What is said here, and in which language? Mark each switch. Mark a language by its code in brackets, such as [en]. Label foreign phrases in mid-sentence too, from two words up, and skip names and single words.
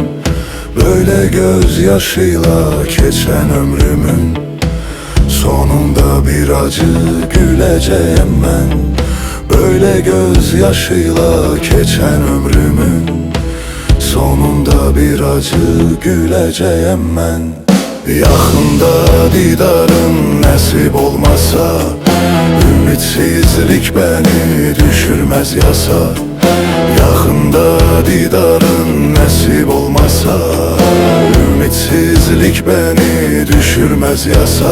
[tr] Böyle gözyaşıyla geçen ömrümün sonunda bir acı güləcəyəm mən. Böyle gözyaşıyla geçen ömrümün sonunda bir acı güləcəyəm mən. [az] Yaxında didarın nəsib olmasa, [tr] ümitsizlik beni düşürmez yasa. [az] Yaxında didarın nəsib olmasa, [tr] ümitsizlik beni düşürmez yasa.